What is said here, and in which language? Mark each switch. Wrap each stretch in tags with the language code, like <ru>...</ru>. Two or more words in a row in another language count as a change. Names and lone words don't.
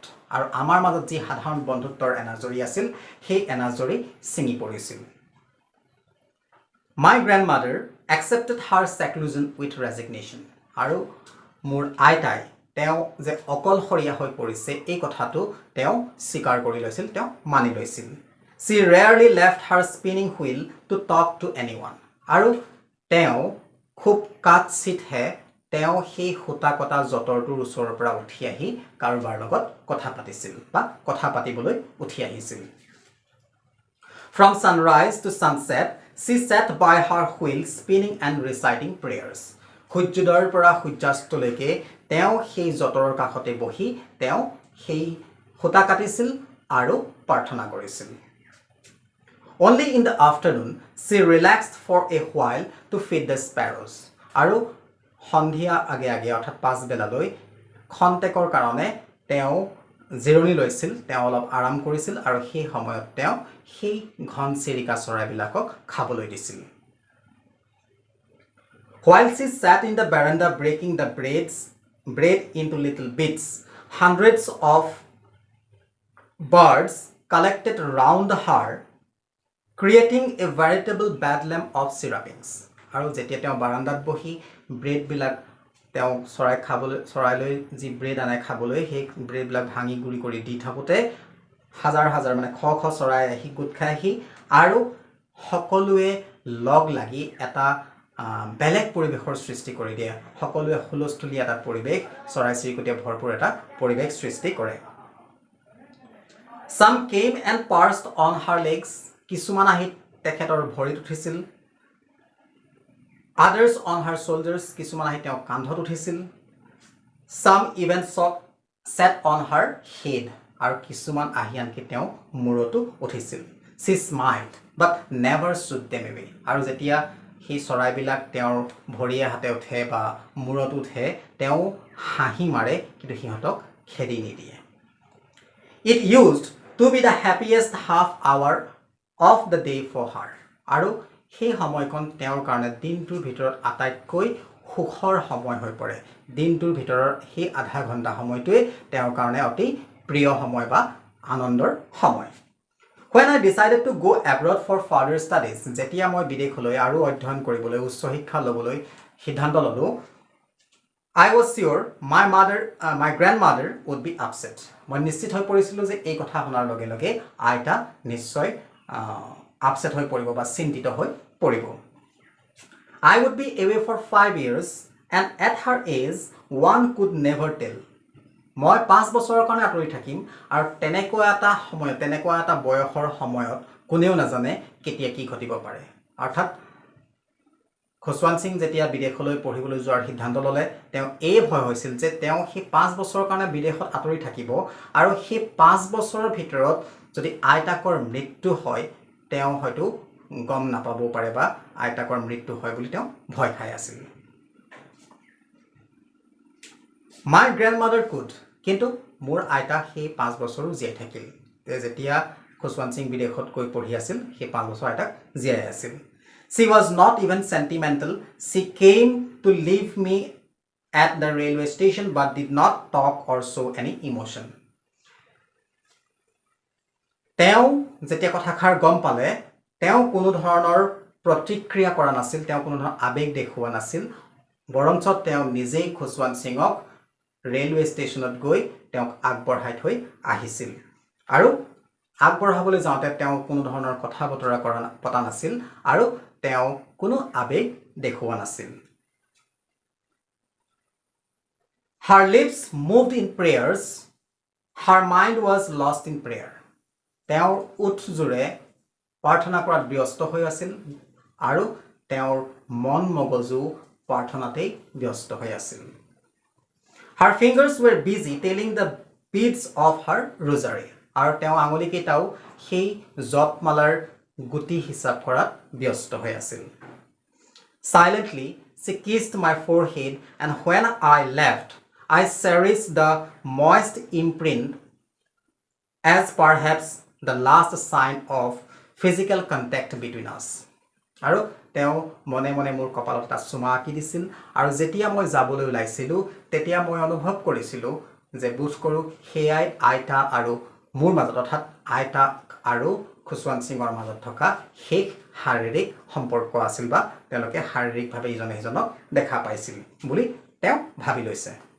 <as>আৰু আমাৰ মাজত যি সাধাৰণ বন্ধুত্বৰ এনাজৰি আছিল সেই এনাজৰি ছিঙি পৰিছিল</as> <en>My grandmother accepted her seclusion with resignation.</en> <as>আৰু মোৰ আইতাই তেওঁ যে অকলশৰীয়া হৈ পৰিছে এই কথাটো তেওঁ স্বীকাৰ কৰি লৈছিল তেওঁ মানি লৈছিল</as> <en>She rarely left her spinning wheel to talk to anyone.</en> <as>আৰু তেওঁ খুব কাটচিটহে তেওঁ সেই হুতা কটা জটৰটোৰ ওচৰৰ পৰা উঠি আহি কাৰোবাৰ লগত কথা পাতিছিল বা কথা পাতিবলৈ উঠি আহিছিল</as> <en>From sunrise to sunset, she sat by her wheel spinning and reciting prayers.</en> <as>সূৰ্যোদয়ৰ পৰা সূৰ্যাস্তলৈকে তেওঁ সেই জটৰৰ কাষতে বহি তেওঁ সেই হুতা কাটিছিল আৰু প্ৰাৰ্থনা কৰিছিল</as> <en>Only in the afternoon, she relaxed for a while to feed the sparrows.</en> <as>আৰু সন্ধিয়া আগে আগে অৰ্থাৎ পাছবেলালৈ খন্তেকৰ কাৰণে তেওঁ জিৰণি লৈছিল তেওঁ অলপ আৰাম কৰিছিল আৰু সেই সময়ত তেওঁ সেই ঘনচিৰিকা চৰাইবিলাকক খাবলৈ দিছিল</as> <en>While she sat in the veranda breaking the bread into little bits, hundreds of birds collected round her, creating a veritable bedlam of syruppings.</en> <as>আৰু যেতিয়া তেওঁ বাৰান্দাত বহি ব্ৰেড বিলাক তেওঁ চৰাইলৈ যি ব্ৰেড আনে খাবলৈ সেই ব্ৰেড বিলাক ভাঙি গুৰি কৰি দি থাকোতে হাজাৰ হাজাৰ মানে খ খ চৰাই আহি গোট খাই আহি আৰু সকলোৱে লগ লাগি এটা বেলেগ পৰিবেশৰ সৃষ্টি কৰি দিয়ে সকলোৱে হুলস্থুলি এটা পৰিবেশ চৰাই চিৰিকটিয়ে ভৰপুৰ এটা পৰিবেশ সৃষ্টি কৰে</as> <en>Some came and perched on her legs</en> <as>কিছুমান আহি তেখেতৰ ভৰিত উঠিছিল</as> <en>Others on her shoulders</en> <as>কিছুমান আহি তেওঁ কান্ধত উঠিছিল</as> <en>Some even sat on her head</en> <as>আৰু কিছুমান আহি আনকি তেওঁ মূৰতো উঠিছিল</as> <en>She smiled but never shook them away</en> <as>আৰু যেতিয়া সেই চৰাইবিলাক তেওঁৰ ভৰিয়ে হাতে উঠে বা মূৰত উঠে তেওঁ হাঁহি মাৰে কিন্তু সিহঁতক খেদি নিদিয়ে</as> <en>It used to be the happiest half hour of the day for her</en> <as>আৰু সেই সময়খন তেওঁৰ কাৰণে দিনটোৰ ভিতৰত আটাইতকৈ সুখৰ সময় হৈ পৰে দিনটোৰ ভিতৰৰ সেই আধা ঘণ্টা সময়টোৱে তেওঁৰ কাৰণে অতি প্ৰিয় সময় বা আনন্দৰ সময়</as> <en>When I decided to go abroad for further studies</en> <as>যেতিয়া মই বিদেশলৈ আৰু অধ্যয়ন কৰিবলৈ উচ্চ শিক্ষা লবলৈ সিদ্ধান্ত ললো</as> <en>I was sure my grandmother would be upset</en> <as>মই নিশ্চিত হৈ পৰিছিলো যে এই কথা শুনাৰ লগে লগে আইতা নিশ্চয় upset হৈ পৰিব বা চিন্তিত হৈ পৰিব</as> <en>I would be away for 5 years and at her age one could never tell</en> <as>মই 5 বছৰৰ কাৰণে আঁতৰি থাকিম আৰু তেনেকুৱা এটা বয়সৰ সময়ত কোনেও নাজানে কেতিয়া কি ঘটিব পাৰে অৰ্থাৎ খসৱান সিং যেতিয়া বিদেশলৈ পঢ়িবলৈ যোৱাৰ সিদ্ধান্ত ললে তেওঁ এই ভয় হৈছিল যে তেওঁ সেই 5 বছৰৰ কাৰণে বিদেশত আঁতৰি থাকিব আৰু সেই 5 বছৰৰ ভিতৰত যদি আইতাকৰ মৃত্যু হয় তেওঁ হয়তো গম নাপাব পাৰে বা আইতাকৰ মৃত্যু হয় বুলি তেওঁ ভয় খাই আছিল</as> <en>My grandmother could</en> <as>কিন্তু মোৰ আইতা সেই 5 বছৰো জীয়াই থাকিল যেতিয়া খসৱান সিং বিদেশত গৈ পঢ়ি আছিল সেই 5 বছৰ আইতাক জীয়াই আছিল</as> <en>She was not even sentimental she came to leave me at the railway station but did not talk or show any emotion</en> <as>তেওঁ যেতিয়া কথাখাৰ গম পালে তেওঁ কোনো ধৰণৰ প্ৰতিক্ৰিয়া কৰা নাছিল তেওঁ কোনো ধৰণৰ আবেগ দেখুৱা নাছিল বৰঞ্চ তেওঁ নিজেই খসৱান সিংক ৰেলৱে ষ্টেচনত গৈ তেওঁক আগবঢ়াই থৈ আহিছিল আৰু আগবঢ়াবলৈ যাওঁতে তেওঁ কোনো ধৰণৰ কথা বতৰা পতা নাছিল আৰু তেওঁ কোনো আবেগ দেখুৱা নাছিল</as> <en>Her lips moved in prayers her mind was lost in prayer</en> <as>তেওঁৰ ওঠ জোৰে প্ৰাৰ্থনা কৰাত ব্যস্ত হৈ আছিল আৰু তেওঁৰ মন মগজু প্ৰাৰ্থনাতেই ব্যস্ত হৈ আছিল</as> <en>Her fingers were busy telling the beads of her rosary</en> <as>আৰু তেওঁ আঙুলিকেইটাও সেই জপমালাৰ গুটি হিচাপ কৰাত ব্যস্ত হৈ আছিল</as> <en>Silently she kissed my forehead and when I left I cherished the moist imprint as perhaps the last sign of physical contact between us</en> <as>আৰু তেওঁ মনে মনে মোৰ কপালত এটা চুমা আঁকি দিছিল আৰু যেতিয়া মই যাবলৈ ওলাইছিলো তেতিয়া মই অনুভৱ কৰিছিলো যে বুজ কৰো হেয়াই আইতা আৰু মোৰ মাজত অৰ্থাৎ আইতা আৰু খসৱান সিংৰ মাজত থকা শেষ শাৰীৰিক সম্পৰ্ক আছিল বা তেওঁলোকে শাৰীৰিকভাৱে ইজনে সিজনক দেখা পাইছিল বুলি তেওঁ ভাবি লৈছে</as>